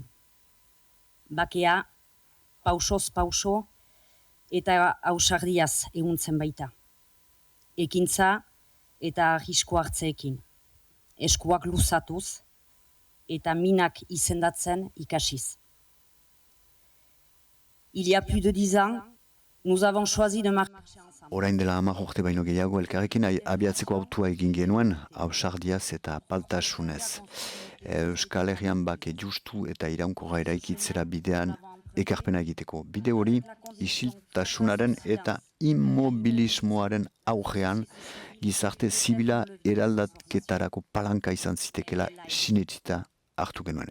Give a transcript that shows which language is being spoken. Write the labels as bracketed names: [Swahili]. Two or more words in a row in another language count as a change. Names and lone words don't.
[Basque] Bakea pausoz pauso eta ausardiaz eguntzen baita. Ekintza eta arrisku hartzeekin. Eskuak luzatuz eta minak izendatzen ikasiz. [French] Il y a plus de 10 ans, nous avons choisi de marcher ensemble. [Basque] Orain dela 10 urte baino gehiago elkarrekin abiatzeko autua egin genuen, ausardiaz eta paltasunez. Euskal Herrian bake justu eta iraunkorra eraikitzera bidean ekarpena egiteko. Bide hori, isiltasunaren eta immobilismoaren augean gizarte zibila eraldaketarako palanka izan zitekela sinetsita hartu genuen.